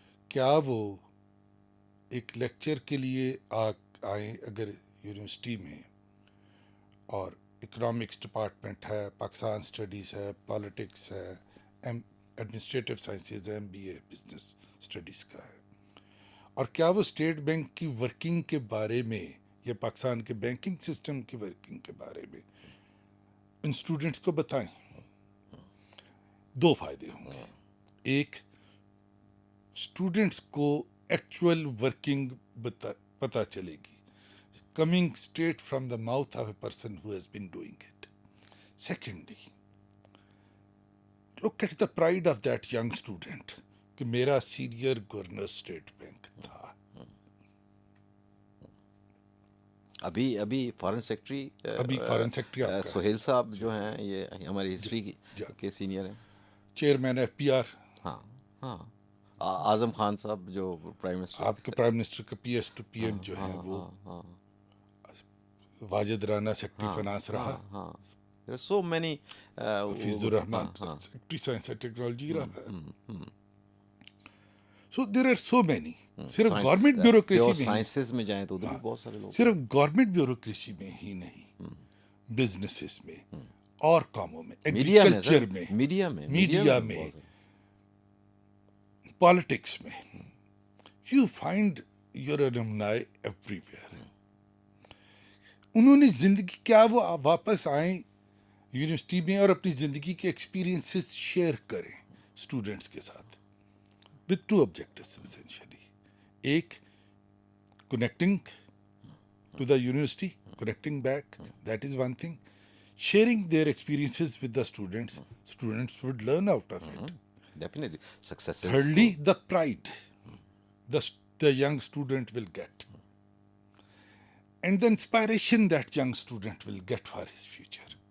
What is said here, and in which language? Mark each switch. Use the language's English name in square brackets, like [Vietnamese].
[Urdu] کیا وہ ایک لیکچر کے لیے آئیں اگر یونیورسٹی میں اور اکنامکس ڈپارٹمنٹ ہے, پاکستان اسٹڈیز ہے, پالیٹکس ہے, ایڈمنسٹریٹو سائنسز ہے, MBA بزنس اسٹڈیز کا ہے, اور کیا وہ اسٹیٹ بینک کی ورکنگ کے بارے میں یا پاکستان کے بینکنگ سسٹم کی ورکنگ کے بارے میں ان اسٹوڈنٹس کو بتائیں؟ 2 فائدے ہوں گے. ایک, اسٹوڈنٹس کو ایکچوئل ورکنگ پتہ چلے گی, [English] coming straight from the mouth of a person who has been doing it. Secondly, look at the pride of that young student [Urdu] کہ میرا سینئر گورنر اسٹیٹ بینک تھا. ابھی فارن سیکرٹری سہیل صاحب جو ہیں یہ ہماری ہسٹری کے سینئر ہیں, چیئرمین FPR. ہاں ہاں. اعظم خان صاحب جو پرائم منسٹر, آپ کے پرائم منسٹر کا PS to PM جو ہے وہ واجد رانا سیکرٹری فائنانس رہا. [English] ہاں. There are so many [Urdu] Hafeez Rahman secretary science and technology رہا. [English] So there are so many. [Urdu] صرف گورنمنٹ بیوروکریسی میں, سائنسز میں جائیں تو ادھر بھی بہت سارے لوگ, صرف گورنمنٹ بیوروکریسی میں ہی نہیں, بزنسز میں اور کاموں میں, ایگریکلچر میں, میڈیا میں, پالیٹکس میں, [English] You find your alumni every. [Urdu] انہوں نے زندگی, کیا وہ واپس آئیں یونیورسٹی میں اور اپنی زندگی کے ایکسپیرینسز شیئر کریں اسٹوڈنٹس کے ساتھ, [English] with 2 objectives essentially. ایک, connecting to the university, connecting back, that is one thing. Sharing their experiences with the students, students would learn out of it. Definitely. Success. Thirdly, the pride the young student will get, and the inspiration that young student will get for his future.